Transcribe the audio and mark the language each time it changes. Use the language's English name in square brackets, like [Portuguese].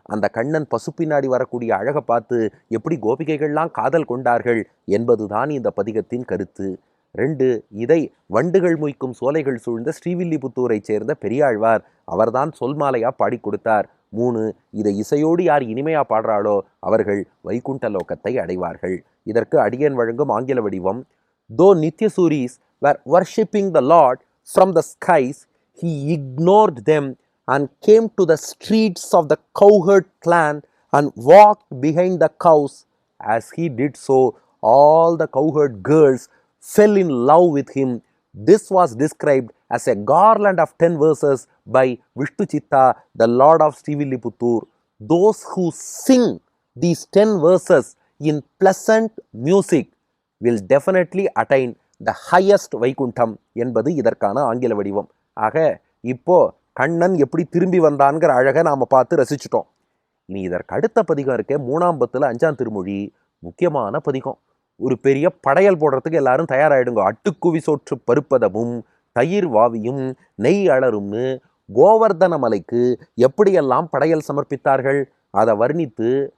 [Tamil] அந்த கண்ணன் பசு பின்னாடி வரக்கூடிய அழகை பார்த்து எப்படி கோபிகைகள்லாம் காதல் கொண்டார்கள் என்பதுதான் இந்த பதிகத்தின் கருத்து. 2, இதை வண்டுகள் மொய்க்கும் சோலைகள் சூழ்ந்த ஸ்ரீவில்லிபுத்தூரை சேர்ந்த பெரியாழ்வார் அவர்தான் சொல்மாலையா பாடி கொடுத்தார். 3, இதை இசையோடு யார் இனிமையா பாடுறாளோ அவர்கள் வைகுண்ட லோகத்தை அடைவார்கள். இதற்கு அடியேன் வழங்கும் ஆங்கில வடிவம். [English] Though Nityasuris were worshipping the Lord from the skies, he ignored them and came to the streets of the cowherd clan and walked behind the cows. As he did so, all the cowherd girls fell in love with him. This was described as a garland of 10 verses by Vishnu Chitta, the Lord of Srivilliputtur. Those who sing these 10 verses in pleasant music will definitely attain the highest [Tamil] Vaikuntham என்பது இதற்கான ஆங்கில வடிவம். ஆக இப்போ கண்ணன் எப்படி திரும்பி வந்தான்கிற அழகை நாம் பார்த்து ரசிச்சிட்டோம். இனி இதற்கு அடுத்த பதிகம் இருக்க 3ஆம் பத்தில் 5ஆம் திருமொழி முக்கியமான பதிகம். ஒரு பெரிய படையல் போடுறதுக்கு எல்லாரும் தயாராகிடுங்க. அட்டுக்குவி சோற்று பருப்பதமும் தயிர் வாவியும் நெய் அலரும்னு கோவர்தன மலைக்கு எப்படியெல்லாம் படையல் சமர்ப்பித்தார்கள் அதை வர்ணித்து